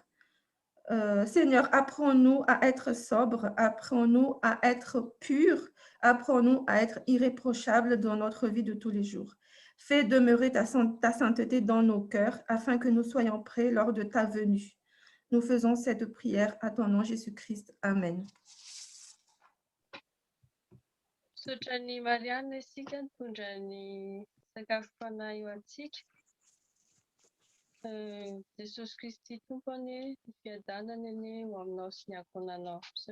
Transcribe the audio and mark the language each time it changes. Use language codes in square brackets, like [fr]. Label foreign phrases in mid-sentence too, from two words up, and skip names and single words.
[fr] Seigneur, apprends-nous à être sobres, apprends-nous à être purs, apprends-nous à être irréprochables dans notre vie de tous les jours. Fais demeurer ta sainteté dans nos cœurs afin que nous soyons prêts lors de ta venue. Nous faisons cette prière à ton nom Jésus-Christ. Amen. [mg] Sotran'ny Marianina isika nitondra ny sakafo fanahy eo antsika. Jesosy Kristy tompany, ny fiadanany anie ho aminao sy ny ankonanao.